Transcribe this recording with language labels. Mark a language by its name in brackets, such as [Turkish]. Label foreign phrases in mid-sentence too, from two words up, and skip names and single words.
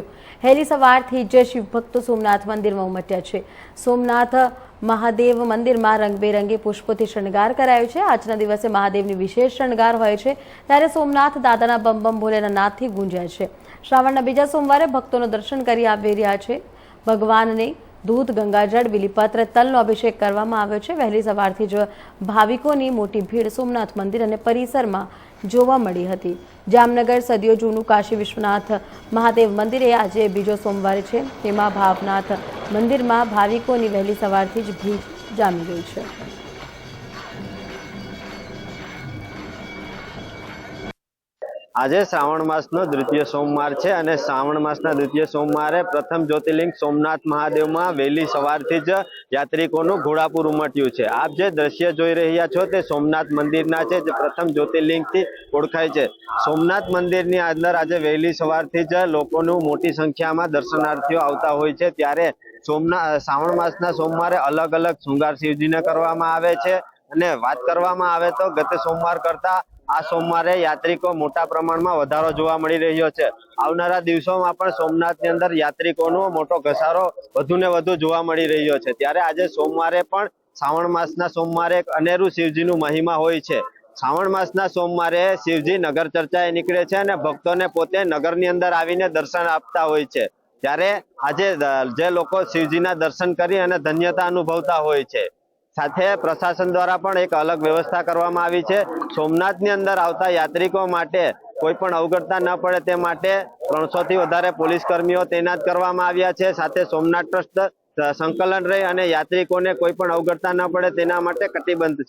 [Gujarati] વહેલી સવારથી જ શિવ ભક્તો સોમનાથ મંદિરમાં ઉમટ્યા છે। સોમનાથ મહાદેવ મંદિરમાં રંગબેરંગી પુષ્પોથી શણગાર કરાયો છે। આજના દિવસે મહાદેવની વિશેષ શણગાર હોય છે, ત્યારે સોમનાથ દાદાના બમ બમ ભોલેના નાદથી ગુંજાય છે। શ્રાવણના બીજા સોમવારે ભક્તોનો દર્શન કરી આવી રહ્યા છે। ભગવાનને દૂધ ગંગાજલ બિલીપત્ર તલનો અભિષેક કરવામાં આવ્યો છે। વહેલી સવારથી જ ભાવિકોની મોટી ભીડ઼ સોમનાથ મંદિર અને પરિસરમાં જોવા મળી હતી। જામનગર સદિયોં જૂનું કાશી વિશ્વનાથ મહાદેવ મંદિરે આજે બીજો સોમવાર છે, તેમાં ભાવનાથ મંદિરમાં ભાવિકોની વહેલી સવારથી જ ભીડ઼ જામી ગઈ છે। આજ શ્રાવણ માસનો દ્વિતીય સોમવાર [Hindi] है और [Gujarati] શ્રાવણ માસના દ્વિતીય સોમવારે પ્રથમ જ્યોતિર્લિંગ સોમનાથ મહાદેવ મેં વહેલી સવારથી જ યાત્રિકોં ઘોડ઼ાપૂર ઉમટ્યુ છે। આપ જે દૃશ્ય જોઈ રહ્યા છો તે સોમનાથ મંદિરના છે, જે પ્રથમ જ્યોતિર્લિંગ થી ઓળખાય છે। સોમનાથ મંદિરની અંદર આજ વહેલી સવારથી જ લોકોનું મોટી સંખ્યા મેં દર્શનાર્થીઓ આવતા હોય છે। ત્યારે શ્રાવણ માસના સોમવારે અલગ અલગ શ્રૃંગાર શિવજીને કરવામાં આવે છે અને વાત કરવામાં આવે તો ગત સોમવાર કરતા આ સોમવારે યાત્રિકો મોટા પ્રમાણ મેં વધારો જોવા મળી રહ્યો છે। આવનારા દિવસોમાં પણ સોમનાથની અંદર યાત્રિકોનો મોટો ઘસારો વધુ ને વધુ જોવા મળી રહ્યો છે। ત્યારે આજ સોમવારે પણ શ્રાવણ માસના સોમવારે એક અનેરૂ શિવજીનું મહિમા હોય છે। શ્રાવણ માસના સોમવારે શિવજી નગર ચર્ચાએ નિકળે છે અને ભક્તોને પોતે નગરની અંદર આવીને દર્શન આપતા હોય છે। ત્યારે આજે જે લોકો શિવજીના દર્શન કરી અને ધન્યતા અનુભવતા હોય છે। સાથે પ્રશાસન દ્વારા પણ એક અલગ વ્યવસ્થા કરવામાં આવી છે। સોમનાથની અંદર આવતા યાત્રિકો માટે કોઈ પણ અવગતતા ન પડ઼ે તે માટે 300 થી વધારે પોલીસ કર્મીઓ તૈનાત કરવામાં આવ્યા છે। સાથે સોમનાથ ટ્રસ્ટ સંકલન રહી અને યાત્રિકોને કોઈ પણ અવગતતા ન પડ઼ે તેના માટે કટિબદ્ધ છે।